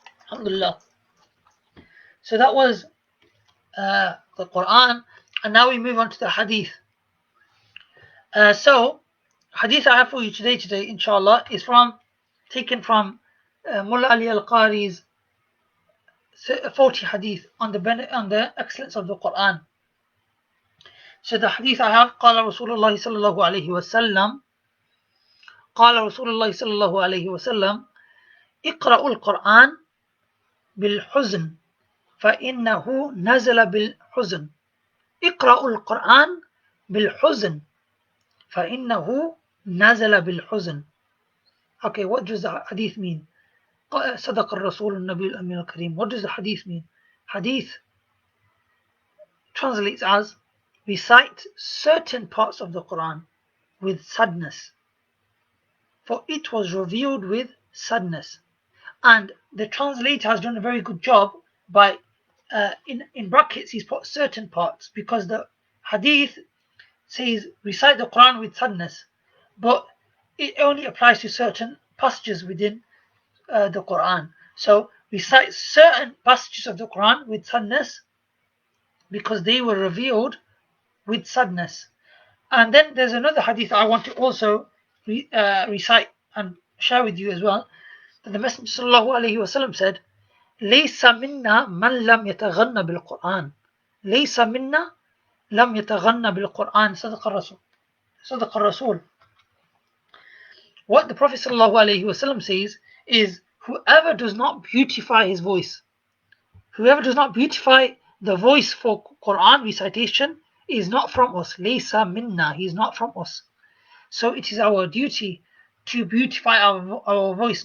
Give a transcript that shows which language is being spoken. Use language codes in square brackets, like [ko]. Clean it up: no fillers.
[en] Alhamdulillah. So that was the Quran, and now we move on to the Hadith. So, Hadith I have for you today, inshallah, is taken from Mullah Ali Al-Qari's 40 Hadith on the excellence of the Quran. So the Hadith I have, [ar] قال رسول الله صلى الله عليه وسلم قال رسول الله صلى الله عليه وسلم اقرأوا القرآن بالحزن فإنه نزل بالحزن اقرأوا القرآن بالحزن فإنه نزل بالحزن. [en] Okay, what does the hadith mean? [ar] صدق الرسول النبي الأمين الكريم. [en] What does the hadith mean? Hadith translates as recite certain parts of the Quran with sadness, for it was revealed with sadness. And the translator has done a very good job by in brackets he's put certain parts, because the hadith says recite the Quran with sadness, but it only applies to certain passages within the Quran. So recite certain passages of the Quran with sadness because they were revealed with sadness. And then there's another hadith I want to also recite and share with you as well. That the Messenger ﷺ said, [ar] ليس منا من لم يتغنى بالقرآن ليس منا لم يتغنى بالقرآن صدق الرسول صدق الرسول. [en] What the Prophet ﷺ says is, whoever does not beautify his voice, whoever does not beautify the voice for Quran recitation is not from us. [ar] Laysa minna, [en] he is not from us. So it is our duty to beautify our voice.